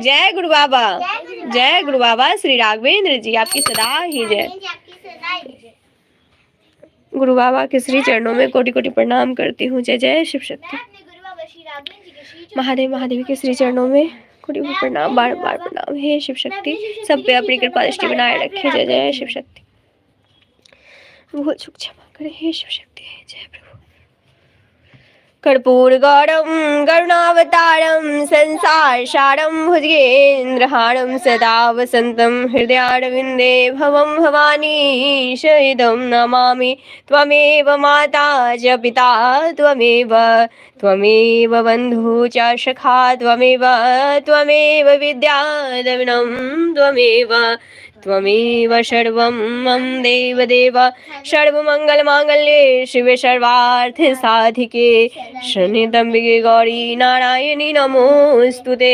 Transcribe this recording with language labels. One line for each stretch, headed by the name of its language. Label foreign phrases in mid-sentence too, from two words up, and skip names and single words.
Hindi: जय गुरु बाबा, जय गुरु बाबा श्री राघवेंद्र जी, आपकी सदा ही जय। आपकी सदा ही जय। गुरु बाबा के श्री चरणों में कोटि कोटि प्रणाम करती हूँ। जय जय शिव शक्ति। मैं अपने गुरु बाबा श्री राघवेंद्र जी के श्री महादेव महादेवी के श्री चरणों में कोटि कोटि प्रणाम, बार बार प्रणाम। हे शिव शक्ति, सब पे अपनी कृपा दृष्टि बनाए रखे। जय जय शिव शक्ति। भूल चूक क्षमा करे हे शिव शक्ति। जय प्रभु।
Sanskrit: कर्पूर गौरम करुणावतारम संसार सारम भुजगेन्द्रहारम सदा वसंतम हृदयारविंदे भवम भवानी शहीदम नमामि त्वमेव माता च पिता त्वमेव त्वमेव बन्धु च सखा त्वमेव त्वमेव विद्याधविनं त्वमेव त्वमेव सर्वं मम देवदेव सर्वमंगलमांगल्ये शिवे सर्वार्थ साधिके शरण्ये गौरी नारायणी नमोस्तुते।